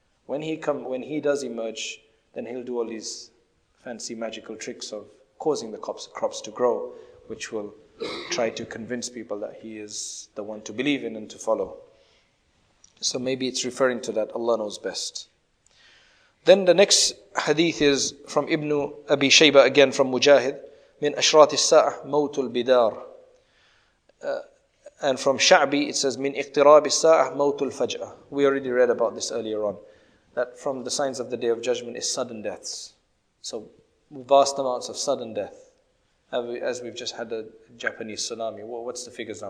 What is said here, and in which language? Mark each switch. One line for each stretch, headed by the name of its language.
English: When he does emerge, then he'll do all these fancy magical tricks of causing the crops to grow, which will try to convince people that he is the one to believe in and to follow. So maybe it's referring to that. Allah knows best. Then the next hadith is from Ibn Abi Shayba, again from Mujahid.
Arabic: من أشراط الساعة موت البدار.
English: And from Sha'bi it says
Arabic: من اقتراب الساعة موت الفجأة.
English: We already read about this earlier on. That from the signs of the Day of Judgment is sudden deaths. So vast amounts of sudden death. As we've just had a Japanese tsunami. What's the figures now?